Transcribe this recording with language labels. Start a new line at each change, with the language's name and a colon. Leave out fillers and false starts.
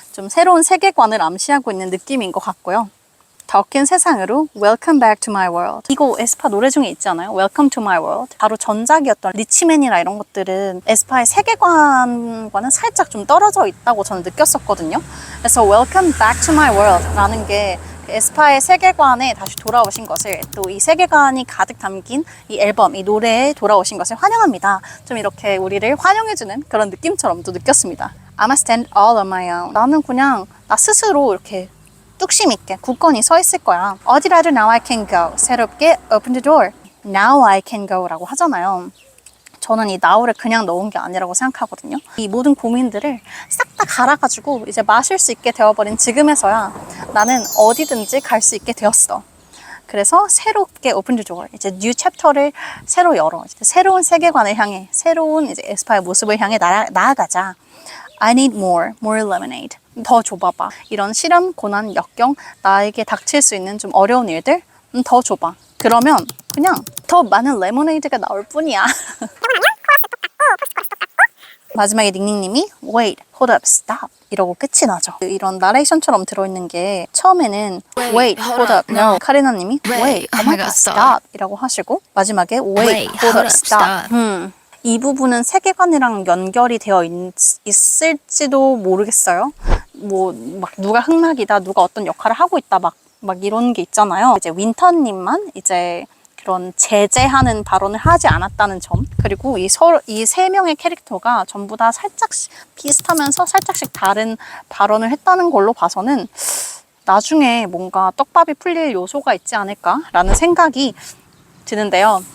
Korean: 좀 새로운 세계관을 암시하고 있는 느낌인 것 같고요. 더 큰 세상으로
English: Welcome back to my world.
Korean: 이거 에스파 노래 중에 있지 않아요?
English: Welcome to my world.
Korean: 바로 전작이었던 리치맨이나 이런 것들은 에스파의 세계관과는 살짝 좀 떨어져 있다고 저는 느꼈었거든요. 그래서
English: Welcome back to my world
Korean: 라는 게 에스파의 세계관에 다시 돌아오신 것을, 또 이 세계관이 가득 담긴 이 앨범, 이 노래에 돌아오신 것을 환영합니다. 좀 이렇게 우리를 환영해주는 그런 느낌처럼 또 느꼈습니다.
English: I'm a stand all on my own.
Korean: 나는 그냥 나 스스로 이렇게 뚝심 있게 굳건히 서 있을 거야. 어디라도
English: now I can go.
Korean: 새롭게
English: open the door. Now I can go
Korean: 라고 하잖아요. 저는 이 now를 그냥 넣은 게 아니라고 생각하거든요. 이 모든 고민들을 싹 다 갈아가지고 이제 마실 수 있게 되어버린 지금에서야 나는 어디든지 갈 수 있게 되었어. 그래서 새롭게
English: open the door.
Korean: 이제 new chapter를 새로 열어. 이제 새로운 세계관을 향해, 새로운 이제 에스파의 모습을 향해 나아가자.
English: I need more lemonade.
Korean: 더 줘봐봐. 이런 시련, 고난, 역경, 나에게 닥칠 수 있는 좀 어려운 일들 더 줘봐. 그러면 그냥 더 많은 레모네이드가 나올 뿐이야. 마지막에 닝닝님이
English: wait, hold up, stop
Korean: 이러고 끝이 나죠. 이런 나레이션처럼 들어있는 게 처음에는
English: wait, hold up, no.
Korean: 카리나님이
English: wait, oh my god, stop
Korean: 이라고 하시고 마지막에 wait, hold up, stop. 이 부분은 세계관이랑 연결이 되어 있을지도 모르겠어요. 뭐 막 누가 흑막이다, 누가 어떤 역할을 하고 있다, 막 이런 게 있잖아요. 이제 윈터님만 이제 그런 제재하는 발언을 하지 않았다는 점, 그리고 이 세 명의 캐릭터가 전부 다 살짝씩 비슷하면서 살짝씩 다른 발언을 했다는 걸로 봐서는 나중에 뭔가 떡밥이 풀릴 요소가 있지 않을까라는 생각이 드는데요.